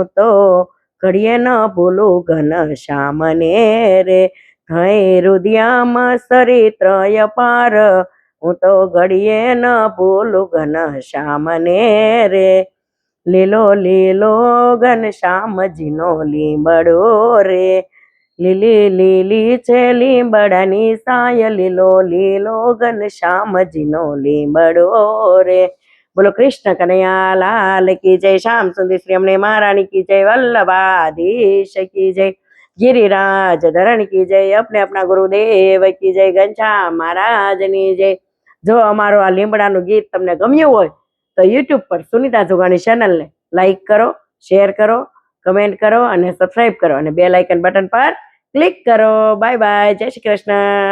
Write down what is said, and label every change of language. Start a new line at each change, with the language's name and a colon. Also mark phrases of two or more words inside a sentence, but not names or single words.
Gujarati: તો ઘડીએ ન ભૂલું ઘનશ્યામને રે, થઈ રુદિયામાં સરિત્રય પાર, હું તો ઘડીએ ન ભૂલું ઘનશ્યામને રે, લીલો લીલો ઘનશ્યામજીનો લીમડો રે, લીલી લીલી છે લીમડાની સાય, લીલો લીલો ઘનશ્યામજીનો લીમડો રે।
Hindi: बोलो कृष्ण कनैया लाल की जय, श्याम सुंदर श्री अमने महारानी की जय, वल्लभाधीश की जय, गिरिराज धरण की जय, अपने अपना गुरुदेव की जय,
Gujarati: ઘનશ્યામ મહારાજની જય। જો અમારો આ લીમડાનું ગીત તમને ગમ્યું હોય તો યુટ્યુબ પર સુનિતા જોગાણી ચેનલને લાઈક કરો, શેર કરો, કમેન્ટ કરો અને સબસ્ક્રાઈબ કરો અને
English: bell icon button
Gujarati: પર ક્લિક કરો।
English: bye bye,
Gujarati: જય શ્રી કૃષ્ણ।